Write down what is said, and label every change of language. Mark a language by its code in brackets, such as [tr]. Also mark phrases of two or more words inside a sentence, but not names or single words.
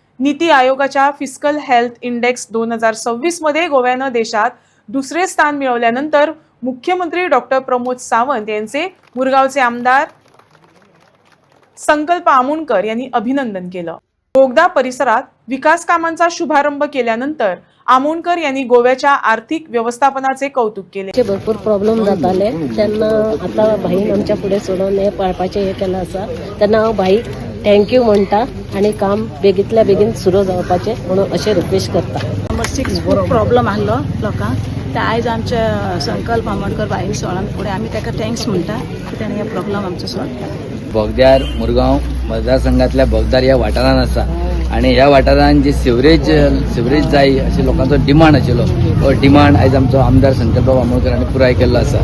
[mr] नीती आयोगाच्या फिस्कल हेल्थ इंडेक्स 2026 मध्ये गोव्यानं देशात दुसरे स्थान मिळवल्यानंतर मुख्यमंत्री डॉक्टर प्रमोद सावंत यांचे मुरगावचे आमदार संकल्प आमोणकर यांनी अभिनंदन केलं। बोगदा परिसरात विकास कामांचा शुभारंभ केल्यानंतर आमोणकर यांनी गोव्याच्या आर्थिक व्यवस्थापनाचे कौतुक केले। [kok] भरपूर प्रॉब्लेम जाताले त्यांना आता भाईन आमच्या पुढे सोडून हे पळपाचे हे केलं असा त्यांना हांव भाई थँक्यू म्हणटा आणि काम बेगीतल्या बेगीन सुरू जावपाचे म्हणून अशें रिक्वेस्ट करता। नंबर 6 खूप प्रॉब्लेम आसलो लोकांक ते आयज आमचे संकल्प आमोणकर भाईन सोडून फुडें आमी ताका थँक्स म्हणटा की ताणें हे प्रॉब्लेम आमचो सॉल्व केलो। बोगद्यार मुरगांव मतदारसंघातल्या बोगद्यार ह्या वाठारान आसा आणि ह्या वाठारान जी सिवरेज जाय अशें लोकांचो डिमांड आशिल्लो तो डिमांड आयज आमचो आमदार संकल्प आमोणकर हांणी पुराय केल्लो आसा।